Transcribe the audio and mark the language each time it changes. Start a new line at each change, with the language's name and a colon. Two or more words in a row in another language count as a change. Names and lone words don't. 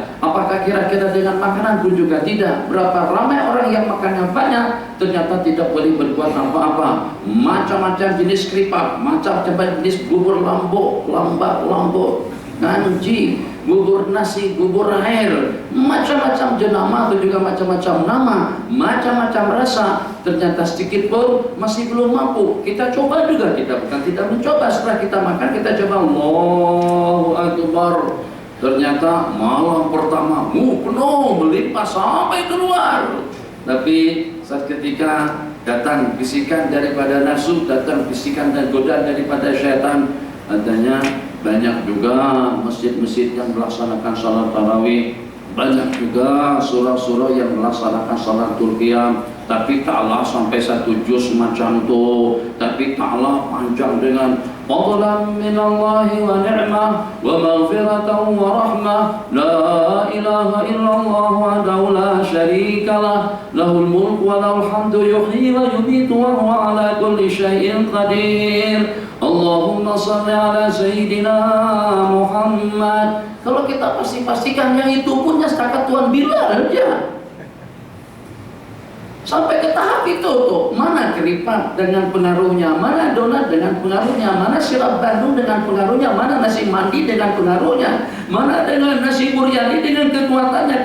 Malay: Apakah kira-kira dengan makanan pun juga tidak. Berapa ramai orang yang makannya banyak, ternyata tidak boleh berbuat apa-apa. Macam-macam jenis keripik, macam-macam jenis bubur lambok, nanji, bubur nasi, bubur air, macam-macam jenama atau juga macam-macam nama, macam-macam rasa. Ternyata sedikit pun masih belum mampu. Kita coba juga, kita bukan tidak mencoba. Setelah kita makan, kita coba
Arabic: الله أكبر.
Malay: Ternyata malam pertama penuh melimpah sampai keluar. Tapi saat ketika datang bisikan daripada nafsu, datang bisikan dan godaan daripada syaitan, adanya banyak juga masjid-masjid yang melaksanakan salat tarawih, banyak juga surah-surah yang melaksanakan
Arabic: صلاة القيام,
Malay: tapi taklah sampai 1 juz macam itu, tapi taklah panjang dengan
Arabic: فضلا من الله ونعمة ومغفرة ورحمة، لا إله إلا الله وحده لا شريك له، له الملك وله الحمد يحيي ويميت وهو على كل شيء قدير. اللهم صل على سيدنا محمد.
Malay: Kalau kita pastikan yang itu punya setakat Tuan Bilal aja. Sampai ke tahap itu tuh, mana keripik dengan pengaruhnya, mana donat dengan pengaruhnya, mana sirap Bandung dengan pengaruhnya, mana nasi mandi dengan pengaruhnya, mana dengan nasi buryani dengan kekuatannya.